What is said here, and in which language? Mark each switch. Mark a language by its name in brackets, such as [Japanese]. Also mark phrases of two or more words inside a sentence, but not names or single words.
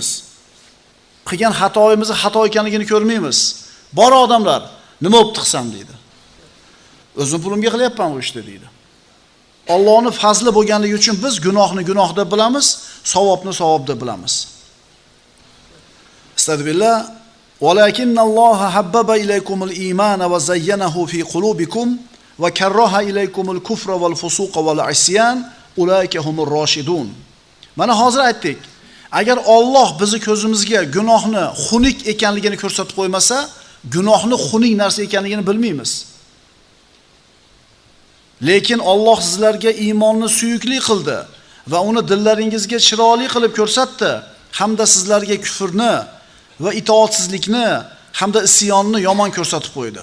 [Uzbek] Qilgan xatoyimizni xato ekanligini ko'rmaymiz. Bor odamlar, nima bo'pti qilsam deydi. O'zim pulimga qilyapman bu ishni deydi. Allohning fazli bo'lganligi uchun biz gunohni gunoh deb bilamiz, savobni savob deb bilamiz. Astagfirullah. [Arabic] وَلَكِنَّ اللَّهَ حَبَّبَ إِلَيْكُمُ الْإِيمَانَ وَزَيَّنَهُ فِي قُلُوبِكُمْ وَكَرَّهَ إِلَيْكُمُ الْكُفْرَ وَالْفُسُوقَ وَالْعِصْيَانَ أُولَئِكَ هُمُ الرَّاشِدُونَ. [Uzbek] Mana hozir aytdik. Agar Alloh bizni ko'zimizga gunohni xunuk ekanligini ko'rsatib qo'ymasa, gunohni xunuk narsa ekanligini bilmaymiz. Lekin Alloh sizlarga iymonni suyukli qildi va uni dillaringizga chiroyli qilib ko'rsatdi, hamda sizlarga kufrni va itoatsizlikni hamda isyonni yomon ko'rsatib qo'ydi.